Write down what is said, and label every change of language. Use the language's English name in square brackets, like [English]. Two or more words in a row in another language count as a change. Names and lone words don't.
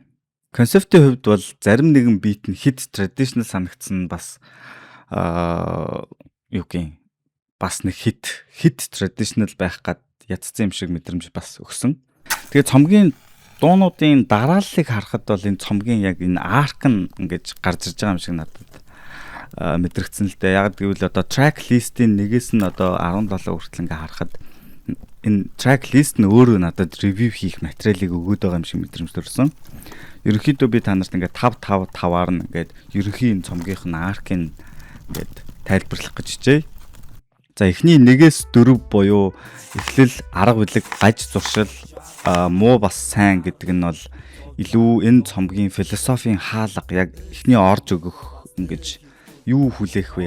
[Mongolian] Концептийн хувьд бол зарим нэгэн бит нь хит traditional санагдсан бас бас нэг хит traditional байх гад ядцсан юм шиг мэдрэмж бас өгсөн. Тэгээд цомгийн дуунуудын дарааллыг харахад бол энэ цомгийн яг энэ арк нь ингэж гарч ирж байгаа юм шиг надад мэдрэгдсэн л дээ. Яг гэвэл одоо [English] track list- [Mongolian] ийн нэгээс нь одоо 17 хүртэл ингээ харахад энэ [English] track list [Mongolian] нь өөрөө надад review хийх материалыг өгөөд байгаа юм шиг мэдрэмж төрсөн. Ерөнхийдөө би та нарт ингээ 5-5-5-аар нь ингээд ерөнхий энэ цомгийнх нь аркийг ингээд тайлбарлах гэж хичээе. За эхний 1-4 буюу эхлэл, арга билег, гаж зуршил, муу бас сайн гэдэг нь бол илүү энэ цомгийн философийн хаалга яг эхний орж өгөх ингэж юу хүлээх вэ?